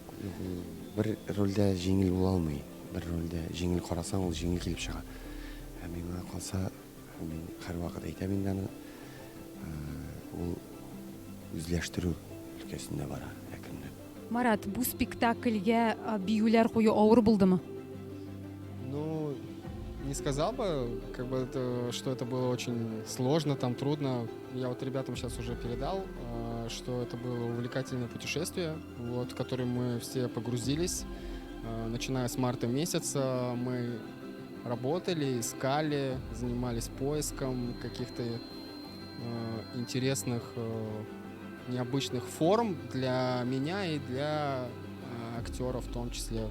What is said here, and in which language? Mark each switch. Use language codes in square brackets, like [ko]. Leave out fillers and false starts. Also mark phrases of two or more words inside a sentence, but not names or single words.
[tt] Бер рольдә җиңел була алмый. Бер рольдә җиңел карасаң, ул җиңел килеп чыга. Миңа калса, мин һәр вакыт әйтәм инде аны, ул үзләштерү өлкәсендә бара якында. Марат, бу спектакльгә биюләр кую авыр булдымы? [ru] Ну, не сказал бы, что это было очень сложно, там трудно. Я вот ребятам сейчас уже передал, что это было увлекательное путешествие, в которое мы все погрузились. Начиная с марта месяца мы работали, искали, занимались поиском каких-то интересных, необычных форм для меня и для актеров в том числе.